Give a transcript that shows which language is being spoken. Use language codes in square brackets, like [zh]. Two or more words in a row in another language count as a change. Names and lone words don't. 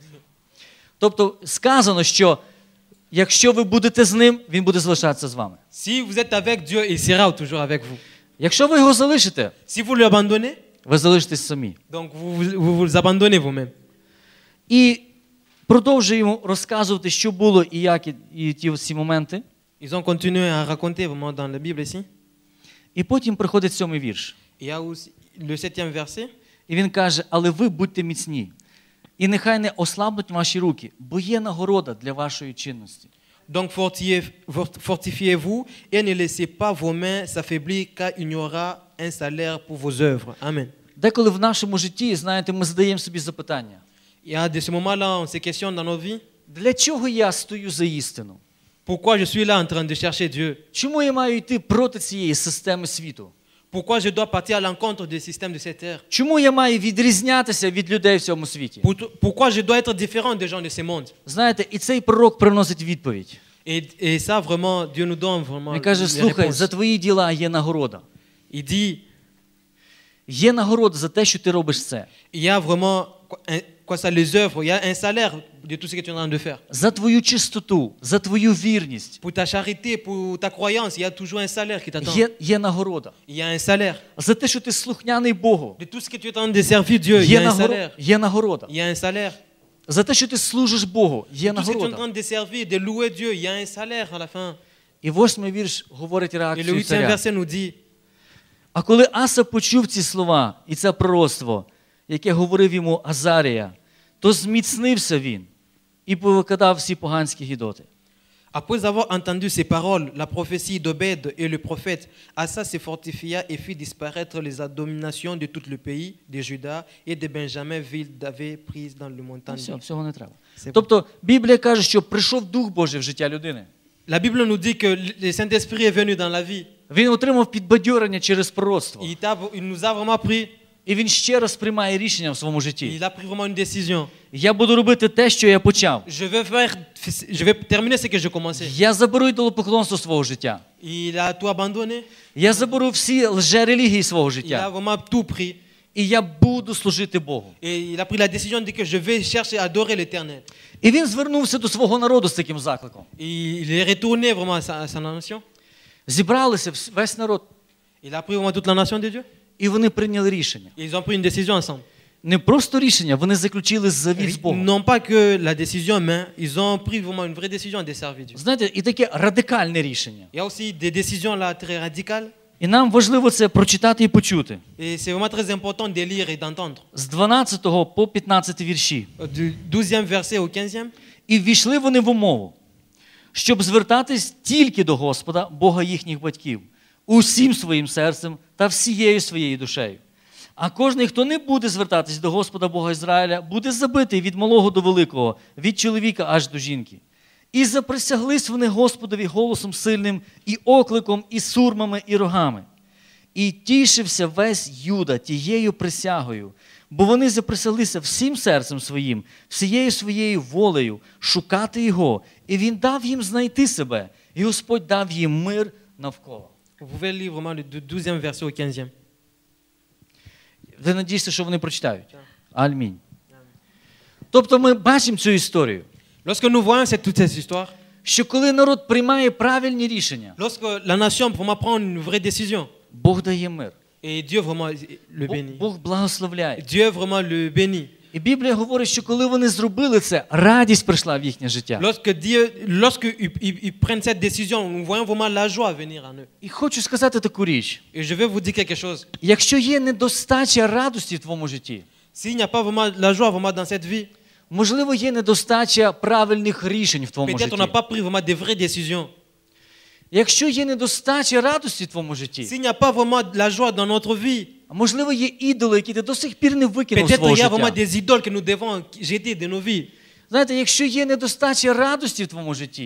[uk] Тобто сказано, що якщо ви будете з ним, він буде залишатися з вами. [fr] Si vous êtes avec Dieu, il sera toujours avec vous. [uk] Якщо ви його залишите, [fr] Si vous l'abandonnez, [uk] Ви залишитесь самі. [fr] Donc vous abandonnez vous-même. [uk] І продовжує йому розказувати, що було і як, і ті всі моменти. [fr] Ils ont continué à raconter vraiment dans la Bible ici. [uk] І потім приходить 7-й вірш. [fr] Il y a aussi le 7e verset. [uk] І він каже, але ви будьте міцні. І нехай не ослабнуть ваші руки, бо є нагорода для вашої чинності. [fr] Donc fortifiez-vous et ne laissez pas vos mains s'affaiblir, car il y aura un salaire pour vos œuvres. Amen. [uk] Деколи в нашому житті, знаєте, ми задаємо собі запитання. [fr] Il y a de ce moment-là, on se questionne dans nos vies. [uk] Для чого я стою за істину? [fr] Pourquoi je suis là en train de chercher Dieu? [uk] Чому я маю йти проти цієї системи світу? [fr] Pourquoi je dois partir à l'encontre des systèmes de cette terre? [uk] Чому я маю відрізнятися від людей в цьому світі? [fr] Pourquoi je dois être différent des gens de ce monde? [uk] Знаєте, і цей пророк приносить відповідь. [fr] Et ça, vraiment, Dieu nous donne vraiment [uk] Він каже, [fr] les [uk] слухай, [fr] réponses. [uk] за твої діла є нагорода. [fr] Il dit, [uk] Є нагорода за те, що ти робиш це. [fr] il y a vraiment, quoi ça, les œuvres, il y a un salaire de tout ce que tu es en train de faire. [uk] За твою чистоту, за твою вірність. [fr] Pour ta charité, pour ta croyance, il y a toujours un salaire qui t'attend. [uk] Є нагорода. [fr] Il y a un salaire. [uk] За те, що ти слухняний Богу. [fr] De tout ce que tu es en train de servir Dieu, il y a un salaire. [uk] Є нагорода. [fr] Il y a un salaire. [uk] За те, що ти служиш Богу, є [fr] Tout ce que tu es en [uk] нагорода. [fr] train de servir, de louer Dieu, il y a un salaire à la fin. [uk] І 8-й вірш говорить [fr] Et le [uk] реакцію [fr] 8e [uk] царя. [fr] verset nous dit, [uk] А коли Аса почув ці слова і це пророцтво, яке говорив йому Азарія, то зміцнився він і повикидав всі поганські гідоти. [fr] après avoir entendu ces paroles, la prophétie d'Obed et le prophète, Asa se fortifia et fit disparaître les abominations de tout le pays, de Juda et de Benjamin, ville David prise dans le montagne. [uk] Все, всього не треба. Це- Тобто Біблія каже, що прийшов Дух Божий в життя людини. [fr] La Bible nous dit que le Saint-Esprit est venu dans la vie. [uk] Він отримав підбадьорення через пророцтво. [fr] Il nous a vraiment pris, [uk] І він ще раз приймає рішення в своєму житті. [fr] il a pris vraiment une décision. [uk] Я буду робити те, що я почав. [fr] Je vais terminer ce que j'ai commencé. [uk] Я заберу ідолопоклонство свого життя. [fr] Il a tout abandonné, [uk] Я заберу всі лжерелігії свого [fr] il a [uk] життя. [fr] vraiment tout pris. [uk] І я буду служити Богу. [fr] Et il a pris la décision de dire que je vais chercher à adorer l'Éternel. [uk] І він звернувся до свого народу з таким закликом. [fr] Et il est retourné vraiment à sa nation. [uk] Зібралися весь народ, [fr] Il a pris vraiment toute la nation de Dieu. [uk] і вони прийняли рішення. [fr] Et ils ont pris une décision ensemble. [uk] Не просто рішення, вони заключили завіт з Богом. [fr] Non pas que la décision, mais ils ont pris vraiment une vraie décision de servir Dieu. [uk] Знаєте, і таке радикальне рішення. [fr] Il y a aussi des décisions là très radicales. [uk] І нам важливо це прочитати і почути. [fr] Et c'est vraiment très important de lire et d'entendre. [uk] З 12 по 15 вірші. [fr] Du 12e verset au 15e. [uk] І ввійшли вони в умову, щоб звертатись тільки до Господа, Бога їхніх батьків, усім своїм серцем та всією своєю душею. А кожний, хто не буде звертатись до Господа Бога Ізраїля, буде забитий від малого до великого, від чоловіка аж до жінки. І заприсяглись вони Господові голосом сильним, і окликом, і сурмами, і рогами. І тішився весь Юда тією присягою, бо вони заприсяглися всім серцем своїм, всією своєю волею шукати Його. І Він дав їм знайти себе, і Господь дав їм мир навколо. [fr] Vous pouvez lire vraiment du 12e verset au 15e. [uk] Ви надієтеся, що вони прочитають? Амінь. Тобто ми бачимо цю історію, [fr] Lorsque nous voyons toute cette histoire, [uk] що коли народ приймає правильні рішення, [fr] lorsque la nation vraiment prend une vraie décision, [uk] Бог дає мир. [fr] et Dieu vraiment le bénit. [uk] Бог благословляє. [fr] Dieu vraiment le bénit. [uk] І Біблія говорить, що коли вони зробили це, радість прийшла в їхнє життя. [fr] Lorsque ils prennent cette décision, nous voyons vraiment la joie venir en eux. [uk] І хочу сказати таку річ. [fr] Et je vais vous dire quelque chose. [uk] Якщо є недостача радості в твоєму житті, [fr] S'il n'y a pas vraiment la joie vraiment dans cette vie, [uk] можливо, є недостача правильних рішень в твоєму [fr] peut-être on n'a [uk] житті. [fr] pas pris vraiment de vraies décisions. [uk] Якщо є недостача радості в твоєму житті, [fr] S'il n'y a pas vraiment la joie dans notre vie, [uk] а можливо, є ідоли, які ти до сих пір не викинув з [fr] peut-être [uk] свого [fr] il y a vraiment [uk] життя. [fr] des idoles que nous devons jeter de nos vies. [uk] Знаєте, якщо є недостача радості в твоєму житті,